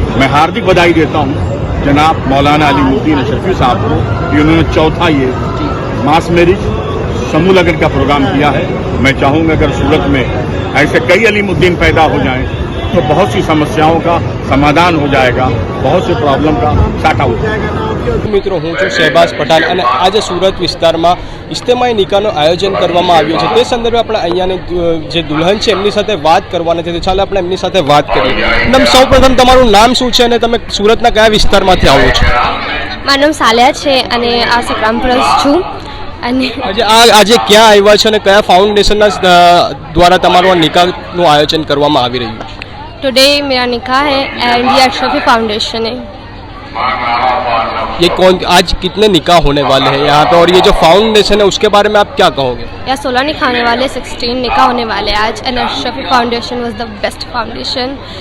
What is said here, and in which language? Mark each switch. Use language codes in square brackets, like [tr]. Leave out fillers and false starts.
[hi] मैं हार्दिक बधाई देता हूँ जनाब मौलाना अलीमुद्दीन अशरफी साहब को कि उन्होंने चौथा ये मास मैरिज समूह लगन का प्रोग्राम किया है। मैं चाहूँगा अगर सूरत में ऐसे कई अलीमुद्दीन पैदा हो जाएं तो बहुत सी समस्याओं का समाधान हो जाएगा, बहुत से प्रॉब्लम का साटा हो जाएगा। [gu] મિત્રો હું છું શહેબાઝ પઠાણ અને આજે સુરત વિસ્તારમાં ઇજ્તેમાઈ નિકાહનું આયોજન કરવામાં આવ્યું છે તે સંદર્ભે આપણે અહીંયાની જે દુલ્હન છે એમની સાથે વાત કરવાના છે તો ચાલો આપણે એમની સાથે વાત કરીએ. મેડમ સૌપ્રથમ તમારું નામ શું છે અને તમે સુરતના કયા વિસ્તારમાંથી આવો છો? મારું નામ સાલિયા છે અને આ સક્રામપુરસ છું અને આજે ક્યાં આવ્યા છે અને કયા ફાઉન્ડેશનના દ્વારા તમારું આ નિકાહનું આયોજન કરવામાં આવી રહ્યું છે? [hi] टुडे मेरा निकाह है एंड ये अशरफी फाउंडेशन है. ये कौन आज कितने निकाह होने वाले हैं यहाँ पे और ये जो फाउंडेशन है उसके बारे में आप क्या कहोगे? या 16 निकाह होने वाले, 16 निकाह होने वाले आज. [en] And Ashrafi foundation was the best foundation.